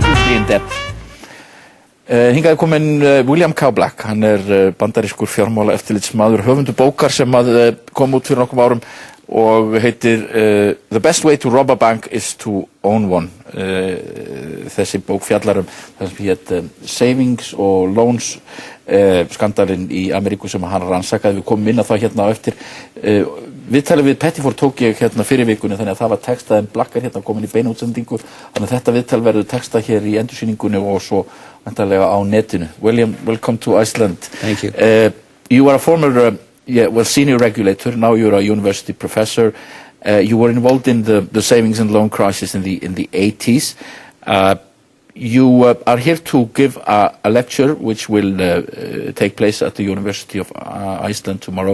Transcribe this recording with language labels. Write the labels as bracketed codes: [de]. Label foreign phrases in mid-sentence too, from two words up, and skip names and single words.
[en] Hugely in Debt. [is] Hingað er kominn William K. Black, hann bandarískur fjármála eftirlitsmaður, höfundur bókar sem kom út fyrir nokkrum árum og heitir The Best Way to Rob a Bank is to Own One. Þessi bók fjallar það sem hét Savings og Loans skandalinn í Ameríku sem hann rannsakaði. Við komum inn á það hérna á eftir. Viðtalið við Pettiford tók ég hérna fyrir vikunni, þannig að það var textað en Black hérna komin í beina útsendingu, þannig að þetta viðtal verður textað hér í endursýningunni og svo væntanlega á netinu. [en] William, welcome to Iceland. Thank you. You are a former senior regulator, now you're a university professor. You were involved in the savings and loan crisis in the 80s. You are here to give a lecture which will take place at the University of Iceland tomorrow.